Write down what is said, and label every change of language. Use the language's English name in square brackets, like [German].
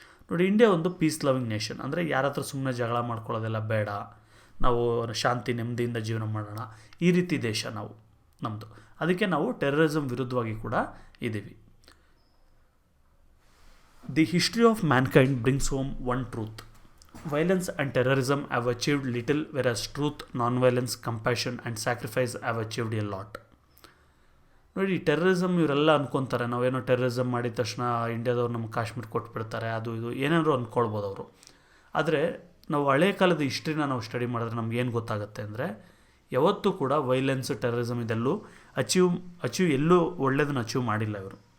[Kannada] ನೋಡಿ, ಇಂಡಿಯಾ ಒಂದು piece loving nation, ಅಂದರೆ ಯಾರ ಹತ್ರ ಸುಮ್ಮನೆ ಜಗಳ ಮಾಡ್ಕೊಳ್ಳೋದೆಲ್ಲ ಬೇಡ, ನಾವು ಶಾಂತಿ ನೆಮ್ಮದಿಯಿಂದ ಜೀವನ ಮಾಡೋಣ, ಈ ರೀತಿ ದೇಶ ನಮ್ಮದು. ಅದಕ್ಕೆ ನಾವು ಟೆರರಿಸಮ್ ವಿರುದ್ಧವಾಗಿ ಕೂಡ ಇದ್ದೀವಿ. [English] The history of mankind brings home one truth. Violence and terrorism have achieved little, whereas truth, non-violence, compassion and sacrifice have achieved a lot. [Kannada] ನೋಡಿ, ಟೆರ್ರರಿಸಮ್ ಇವರೆಲ್ಲ ಅನ್ಕೊತಾರೆ, ನಾವೇನೋ ಟೆರ್ರರಿಸಮ್ ಮಾಡಿದ ತಕ್ಷಣ ಇಂಡಿಯಾದವ್ರು ನಮ್ಗೆ ಕಾಶ್ಮೀರ ಕೊಟ್ಬಿಡ್ತಾರೆ, ಅದು ಇದು ಏನಾದರೂ ಅಂದ್ಕೊಳ್ಬೋದು ಅವರು. ಆದರೆ ನಾವು ಹಳೆ ಕಾಲದ ಹಿಸ್ಟ್ರಿನ ನಾವು ಸ್ಟಡಿ ಮಾಡಿದ್ರೆ ನಮ್ಗೆ ಏನು ಗೊತ್ತಾಗುತ್ತೆ ಅಂದರೆ, ಯಾವತ್ತೂ ಕೂಡ ವೈಲೆನ್ಸ್, ಟೆರ್ರರಿಸಮ್ ಇದೆಲ್ಲೂ ಅಚೀವ್ ಎಲ್ಲೂ ಒಳ್ಳೆಯದನ್ನು ಅಚೀವ್ ಮಾಡಿಲ್ಲ ಇವರು.